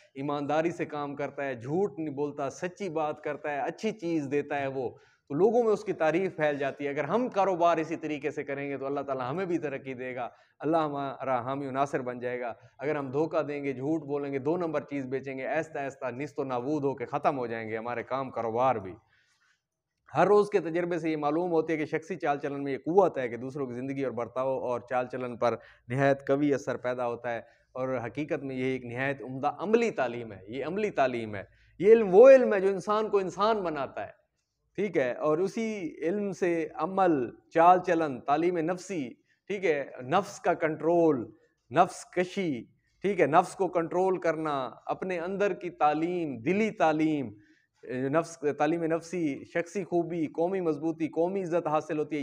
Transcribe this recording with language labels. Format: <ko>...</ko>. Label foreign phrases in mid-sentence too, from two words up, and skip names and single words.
<ur>ایمانداری سے کام کرتا ہے، جھوٹ نہیں بولتا، سچی بات کرتا ہے، اچھی چیز دیتا ہے وہ، تو لوگوں میں اس کی تعریف پھیل جاتی ہے. اگر ہم کاروبار اسی طریقے سے کریں گے تو اللہ تعالیٰ ہمیں بھی ترقی دے گا، اللہ ہمارا حامی و ناصر بن جائے گا. اگر ہم دھوکہ دیں گے، جھوٹ بولیں گے، 2 نمبر چیز بیچیں گے، ایستا ایستا نیست و نابود ہو کے ختم ہو جائیں گے ہمارے کام کاروبار بھی. ہر روز کے تجربے سے یہ معلوم ہوتی ہے کہ شخصی چال چلن میں یہ قوت ہے کہ دوسروں کی زندگی اور برتاؤ اور چال چلن پر نہایت قوی اثر پیدا ہوتا ہے، اور حقیقت میں یہ ایک نہایت عمدہ عملی تعلیم ہے، یہ عملی تعلیم ہے، یہ علم وہ علم ہے جو انسان کو انسان بناتا ہے، ٹھیک ہے، اور اسی علم سے عمل، چال چلن، تعلیم نفسی، ٹھیک ہے، نفس کا کنٹرول، نفس کشی، ٹھیک ہے، نفس کو کنٹرول کرنا، اپنے اندر کی تعلیم، دلی تعلیم، تعلیم نفسی، شخصی خوبی، قومی مضبوطی، قومی عزت حاصل ہوتی ہے۔</ur>